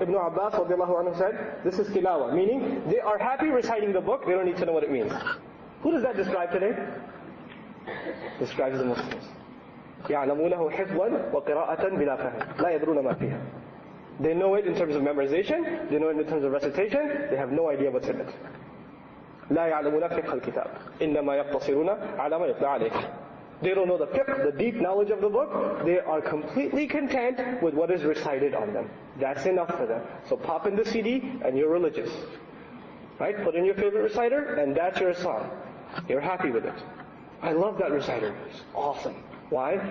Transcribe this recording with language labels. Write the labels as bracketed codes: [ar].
[en] Ibn Abbas [ar] radiallahu anhu [en] said, this is tilawa. Meaning, they are happy reciting the book, they don't need to know what it means. Who does that describe today? Describes the Muslims. [ar] يَعْلَمُونَهُ حِفْظًا وَقِرَاءَةً بِلَا فَهْمٍ لَا يَدْرُونَ مَا فِيهَا. [en] They know it in terms of memorization, they know it in terms of recitation, they have no idea what's in it. [ar] لا يعلمون فقه الكتاب إنما يقتصرون على ما يتلى عليه. [en] They don't know the fiqh, the deep knowledge of the book. They are completely content with what is recited on them. That's enough for them. So pop in the CD and you're religious. Right? Put in your favorite reciter and that's your song. You're happy with it. I love that reciter. It's awesome. Why?